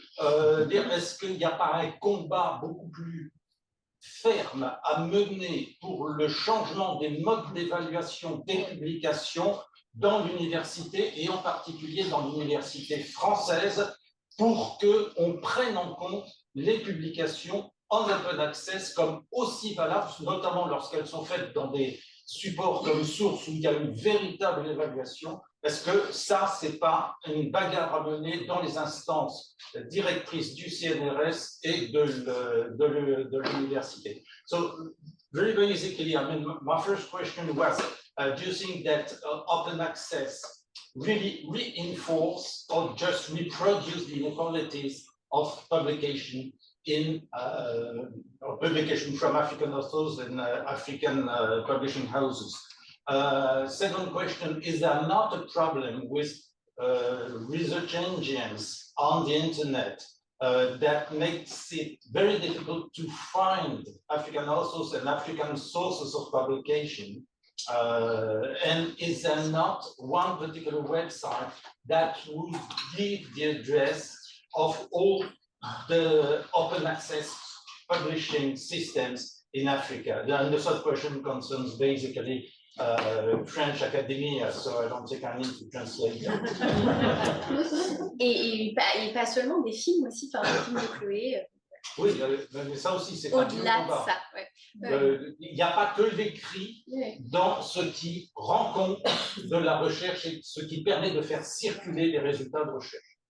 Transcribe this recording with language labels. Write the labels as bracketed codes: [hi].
[fr] Est-ce qu'il n'y a pas un combat beaucoup plus ferme à mener pour le changement des modes d'évaluation des publications dans l'université, et en particulier dans l'université française, pour qu'on prenne en compte les publications en open access comme aussi valables, notamment lorsqu'elles sont faites dans des supports comme Source où il y a une véritable évaluation? Est-ce que ça, c'est pas une bagarre à mener dans les instances directrices du CNRS et de l'université? [en] So, very basically, I mean, my first question was, do you think that open access really reinforce or just reproduce the inequalities of publication in publication from African authors and African publishing houses? Second question, is there not a problem with research engines on the internet that makes it very difficult to find African authors and African sources of publication? And is there not one particular website that would give the address of all the open access publishing systems in Africa? And the third question concerns basically French academia, so I don't think I need to translate that. [fr] Et pas seulement des films aussi, enfin des films de Chloé. Oui, mais ça aussi, c'est au-delà de ça. Il n'y a pas que l'écrit dans ce qui rend compte de la recherche et ce qui permet de faire circuler les résultats de recherche.